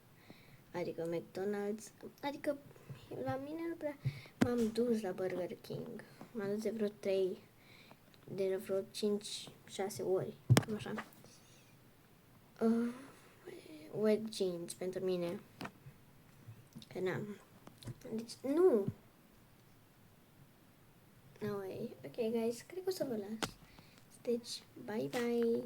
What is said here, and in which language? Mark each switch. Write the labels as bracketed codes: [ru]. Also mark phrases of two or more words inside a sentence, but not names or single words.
[ro] Adică la mine nu prea m-am dus la Burger King. M-am dus de vreo 5-6 ori, cam așa. [en] Wet jeans [ro] pentru mine. Că n-am. Deci, nu. [en] No way. Ok, guys, [ro] cred că o să vă las. Deci, [en] bye bye.